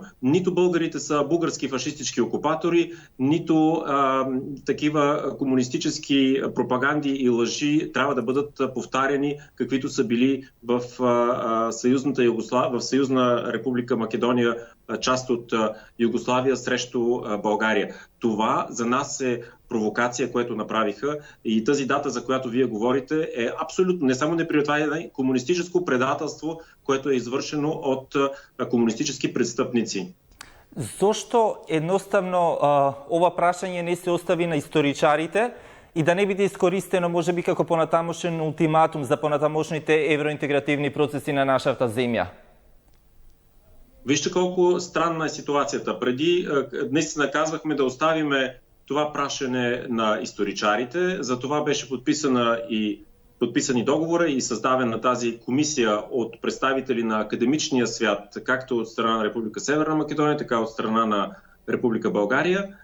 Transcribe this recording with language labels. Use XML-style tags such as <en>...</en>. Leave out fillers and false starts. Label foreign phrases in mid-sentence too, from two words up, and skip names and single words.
<bg>Нито българите са български фашистички окупатори, нито такива комунистически пропаганди и лъжи трябва да бъдат повтаряни, каквито са били в Съюзна република Македония, част от Югославия срещу България. Това за нас е провокация, което направиха, и тази дата, за която вие говорите, е абсолютно не само неприятелно, комунистическо предателство, което е извършено от комунистически престъпници.</bg> <mk>Зошто едноставно ова прашање не се остави на историчарите и да не биде искористено можеби како понатамошен ултиматум за понатамошните евроинтегративни процеси на нашата земја?</mk> <bg>Вижте колко странна е ситуацията. Преди наистина казвахме да оставиме това прашане на историчарите, за това беше подписани договора и създадена тази комисия от представители на академичния свят, както от страна на Република Северна Македония, така от страна на Република България.</bg>